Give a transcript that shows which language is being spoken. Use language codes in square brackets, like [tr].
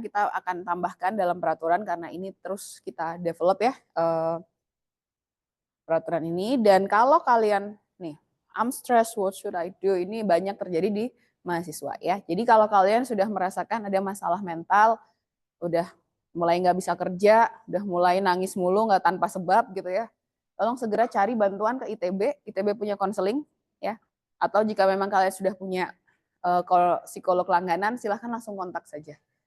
[id] Kita akan tambahkan dalam peraturan karena ini terus kita develop ya peraturan ini. Dan kalau kalian nih, [en] I'm stressed, what should I do? [id] Ini banyak terjadi di mahasiswa ya. Jadi kalau kalian sudah merasakan ada masalah mental, udah mulai nggak bisa kerja, udah mulai nangis mulu nggak tanpa sebab gitu ya, tolong segera cari bantuan ke ITB. ITB punya konseling ya. Atau jika memang kalian sudah punya psikolog langganan, silahkan langsung kontak saja.